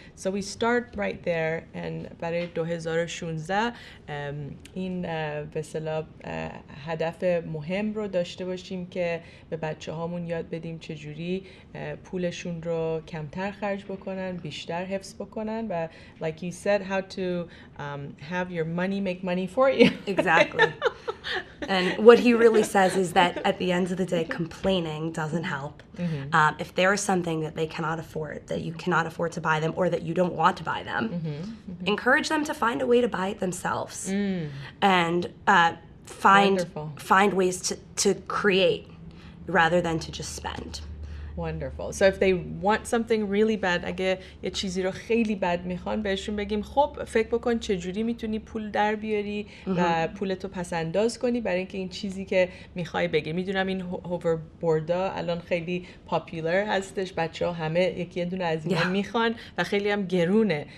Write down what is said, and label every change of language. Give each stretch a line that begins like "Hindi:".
English: So we start right there and
Persian: برای 2016 این به اصطلاح هدف مهم رو داشته باشیم که به بچه هامون یاد بدیم چجوری پولشون رو کمتر خرج بکنن، بیشتر حفظ بکنن و
English: like you said, how to have your money make money for you. Exactly. And what he really says is that at the end of the day, complaining doesn't help. If there is something that they cannot afford, that you cannot afford to buy them or that you don't want to buy them, encourage them to find a way to buy it themselves. And find ways to create rather than to just spend. Wonderful. So if they want something really bad,
Persian: اگه یه چیزی رو خیلی بد میخوان بهشون بگیم خب فکر بکن چجوری میتونی پول در بیاری و پولتو پس انداز کنی برای اینکه این چیزی که میخوای بگیری. میدونم این هووربوردا الان خیلی پاپولر هستش، بچه ها همه یکی دونه از اینا میخوان و خیلی هم گرونه.